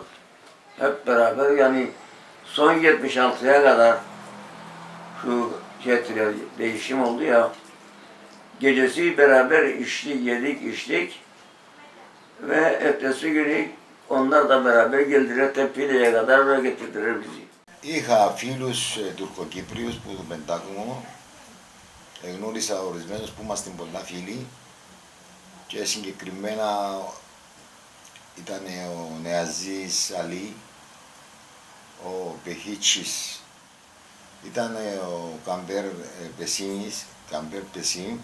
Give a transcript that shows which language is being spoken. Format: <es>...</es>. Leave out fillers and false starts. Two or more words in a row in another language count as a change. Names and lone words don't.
<tr>Hep beraber yani son 76'ya kadar şu değişim oldu ya. Gecesi beraber yedik, içtik ve ertesi günü onlar da beraber geldiler Tepile'ye kadar ve getirdiler bizi.</tr> <el>Είχα φίλους Τουρκοκύπριους που του Πεντάκομο, γνώρισα ορισμένους που είμαστε πολλά φίλοι και συγκεκριμένα ήταν ο Νεαζής Αλή, ο Πεχίτσης, ήταν ο Καμπέρ Πεσίμ.</el>